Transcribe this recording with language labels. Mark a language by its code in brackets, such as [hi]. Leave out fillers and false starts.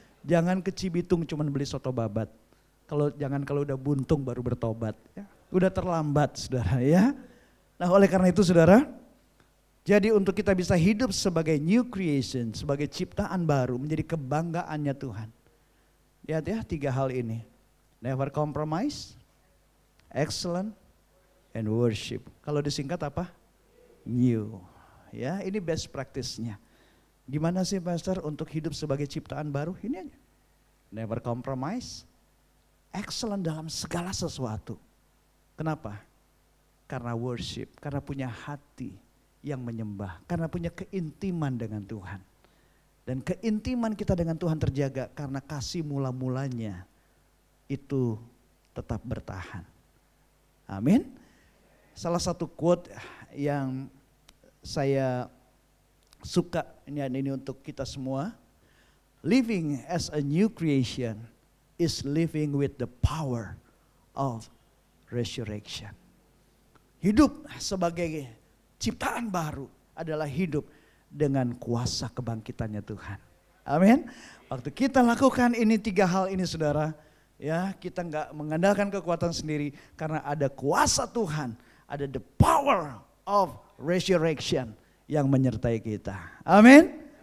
[id] Jangan ke Cibitung cuman beli soto babat. Jangan kalau udah buntung baru bertobat. Ya. Udah terlambat saudara ya. Nah, oleh karena itu saudara, jadi untuk kita bisa hidup sebagai [en] new creation, [id] sebagai ciptaan baru, menjadi kebanggaannya Tuhan. Lihat ya 3 hal ini. [en] Never compromise, excellent, and worship. [id] Kalau disingkat apa? New. Ya, ini best practice-nya. Gimana sih Pastor untuk hidup sebagai ciptaan baru? Ini aja. [en] Never compromise, excellent [id] dalam segala sesuatu. Kenapa? Karena worship, karena punya hati yang menyembah, karena punya keintiman dengan Tuhan. Dan keintiman kita dengan Tuhan terjaga karena kasih mula-mulanya itu tetap bertahan. Amin. Salah satu quote yang saya suka ini untuk kita semua. [en] Living as a new creation is living with the power of resurrection. [id] Hidup sebagai ciptaan baru adalah hidup dengan kuasa kebangkitannya Tuhan. Amin. Waktu kita lakukan ini 3 hal ini saudara, ya kita nggak mengandalkan kekuatan sendiri karena ada kuasa Tuhan, ada [en] the power of resurrection [id] yang menyertai kita. Amin.